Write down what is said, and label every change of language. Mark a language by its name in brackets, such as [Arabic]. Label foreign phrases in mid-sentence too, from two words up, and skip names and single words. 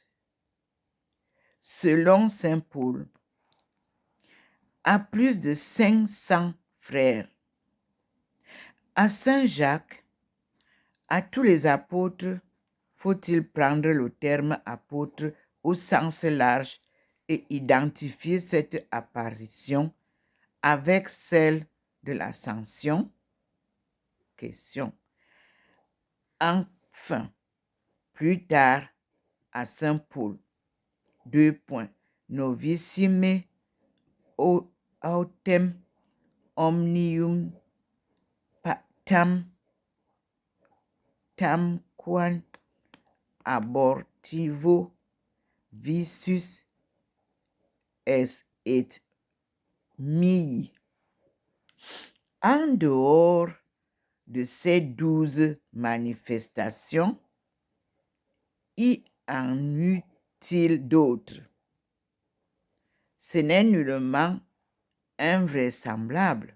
[French] selon saint Paul, à plus de 500 frères, à Saint Jacques, à tous les apôtres, faut-il prendre le terme apôtre au sens large et identifier cette apparition avec celle de l'ascension? Question. Enfin, plus tard, à Saint Paul, 2 points. [Latin] Novissime autem omnium tamquam abortivo visus est et mihi. [French] En dehors de ces 12 manifestations, y en eut-il d'autres? Ce n'est nullement invraisemblable.